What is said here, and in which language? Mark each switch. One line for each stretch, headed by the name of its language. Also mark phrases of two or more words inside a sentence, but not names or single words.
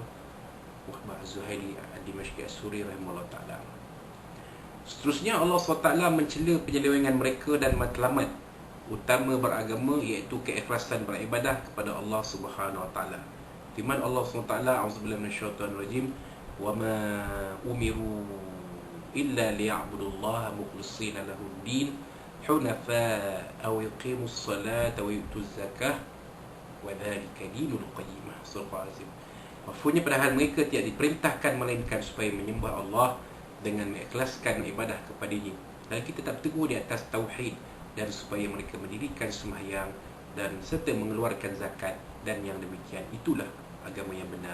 Arabic: Muhammad Az-Zuhaili Ad-Dimashqi As-Suri رحمه الله تعالى.
Malay: Seterusnya Allah SWT mencela penyelewengan mereka dan matlamat utama beragama, iaitu keikhlasan beribadah kepada Allah
Arabic: سبحانه وتعالى.
Malay: Firman Allah SWT,
Arabic: أعوذ بالله من الشيطان الرجيم, وما أمروا إلا ليعبدوا الله مخلصين له الدين حنفاء ويقيموا الصلاة ويؤتوا الزكاة وذلك دين القيمة. Surah Al-Azim.
Malay: Maksudnya padahal mereka tidak diperintahkan melainkan supaya menyembah Allah dengan mengikhlaskan ibadah kepadanya, dan kita tak bertegur di atas tauhid, dan supaya mereka mendirikan sembahyang dan serta mengeluarkan zakat, dan yang demikian itulah agama yang benar.